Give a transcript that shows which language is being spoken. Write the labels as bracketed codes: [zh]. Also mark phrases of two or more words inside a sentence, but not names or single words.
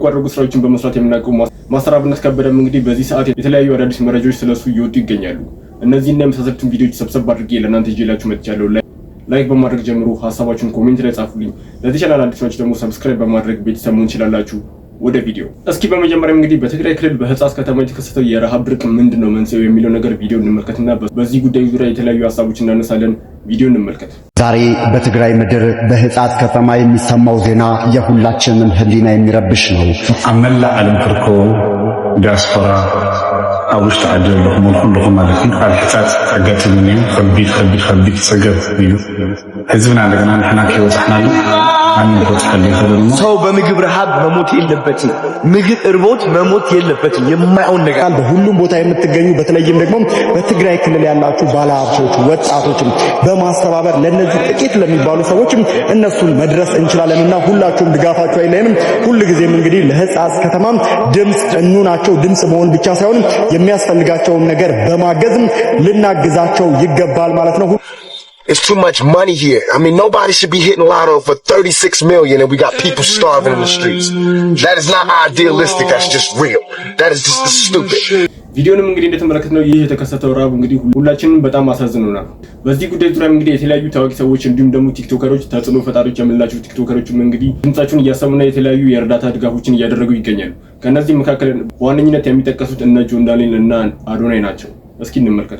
[am] አድራጎት ስራዎችን በመስራት የምናውቀው ማስተር አብነት ከበደም እንግዲህ በዚህ ሰዓት የተለያዩ አዳዲስ መረጃዎች ስለሱ እየወጡ ይገኛሉ። እነዚህና የመሳሰሉትን ቪዲዮዎች ሰብሰብ አድርጌ ለእናንተ ይዤላችሁ መጥቻለሁ። ላይክ በማድረግ ጀምሩ፣ ሐሳባችሁን ኮሜንት ላይ ጻፉልኝ። ለዚህ ቻናል አዲስ ናችሁ ደግሞ ሰብስክራይብ በማድረግ ቤተሰብ መሆን ትችላላችሁ። ወደ ቪዲዮ እስኪ በመጀመሪያ እንግዲህ በትግራይ ክልል በህፃጽ ከተማ የተከሰተው የረሃብ ድርቅ ምንድነው መንስኤው የሚለው ነገር ቪዲዮ እንመልከትና በዚህ ጉዳይ ዙሪያ የተለያዩ ሐሳቦችን እናነሳለን። ቪዲዮ እንመልከት። ዛሬ በትግራይ ምድር በህፃጽ ከተማ የሚሰማው ዜና የሁላችንም ህሊና የሚረብሽ ነው። [ti] አመላ ዓለም ትርከቡ ዲያስፖራ ኣብ ውሽጢ ዓዲ ዘለኹም ኩልኩም ማለት እዩ ኣብ ህፃጽ ኣጋጥሙኒ ከቢድ ፀገብ እዩ ህዝብና እንደገና ንሕና ከይወፅሕናሉ [am] ሰው በምግብ ረሃብ መሞት የለበትም። ምግብ እርቦት መሞት የለበትም። የማይሆን ነገር በሁሉም ቦታ የምትገኙ በተለይም ደግሞ በትግራይ ክልል ያላችሁ ባለሀብቶች ወጣቶችም በማስተባበር ለነዚህ ጥቂት ለሚባሉ ሰዎችም እነሱን መድረስ እንችላለንና ሁላችሁም ድጋፋችሁ አይለንም። ሁልጊዜም እንግዲህ ለህፃጽ ከተማም ድምጽ እንሁናቸው። ድምጽ መሆን ብቻ ሳይሆን የሚያስፈልጋቸውን ነገር በማገዝም ልናግዛቸው ይገባል ማለት ነው። [en] It's too much money here. I mean, nobody should be hitting lotto for 36 million and we got people starving in the streets. That is not idealistic. That's just real. That is just stupid. [am] ቪዲዮንም እንግዲህ እንደተመለከትነው ይህ የተከሰተው ረሃብ እንግዲህ ሁላችንም በጣም አሳዝኖናል። በዚህ ጉዳይ ዙሪያ እንግዲህ የተለያዩ ታዋቂ ሰዎች እንዲሁም ደግሞ ቲክቶከሮች ተጽዕኖ ፈጣሪዎች የምንላቸው ቲክቶከሮችም እንግዲህ ድምጻቸውን እያሰሙና የተለያዩ የእርዳታ ድጋፎችን እያደረጉ ይገኛሉ። ከነዚህ መካከል በዋነኝነት የሚጠቀሱት እነ ጆን ዳንኤል እና አዶናይ ናቸው። እስኪ እንመልከት።